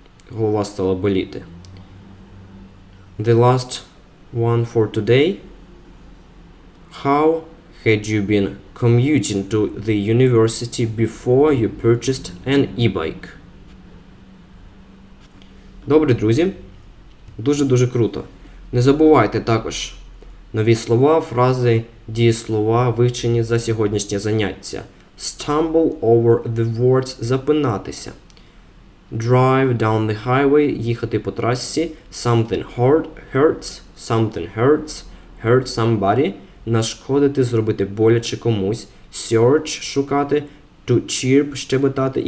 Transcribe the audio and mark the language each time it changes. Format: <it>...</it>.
<uk>Голова стала боліти.</uk> <en>The last one for today. How Had you been commuting to the university before you purchased an e-bike?</en> <uk>Добре, друзі. Дуже-дуже круто. Не забувайте також нові слова, фрази, дієслова, вивчені за сьогоднішнє заняття.</uk> <en>Stumble over the words – запинатися. Drive down the highway –</en> <uk>їхати по трасі.</uk> <en>Something hurts, something hurts, hurt somebody –</en> <uk>нашкодити, зробити боляче комусь.</uk> <en>Search – шукати. To chirp – щебетати.</en>